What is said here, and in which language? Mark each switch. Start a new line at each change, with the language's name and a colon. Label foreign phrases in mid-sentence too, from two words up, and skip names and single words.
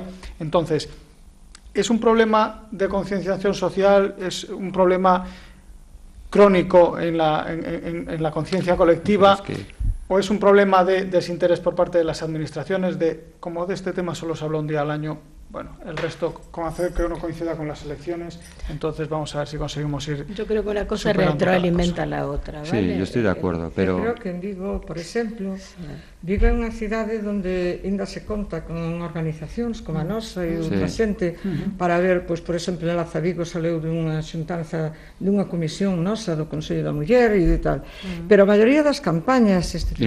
Spanish: Entonces, es un problema de concienciación social, es un problema crónico en la conciencia colectiva, o es un problema de desinterés por parte de las administraciones, como de este tema solo se habla un día al año, bueno, el resto, con hacer que uno coincida con las elecciones, entonces vamos a ver si conseguimos ir. Yo creo que una cosa retroalimenta a la otra, ¿vale? Sí, yo estoy de acuerdo, pero...
Galician: Eu creo que en Vigo, por exemplo, Vigo é unha cidade onde ainda se conta con organizacións como a nosa e outra xente para ver, pois, por exemplo, en Laza Vigo saleu dunha xuntanza dunha comisión nosa do Consello da Muller e de tal, pero a maioría das campañas institucionais...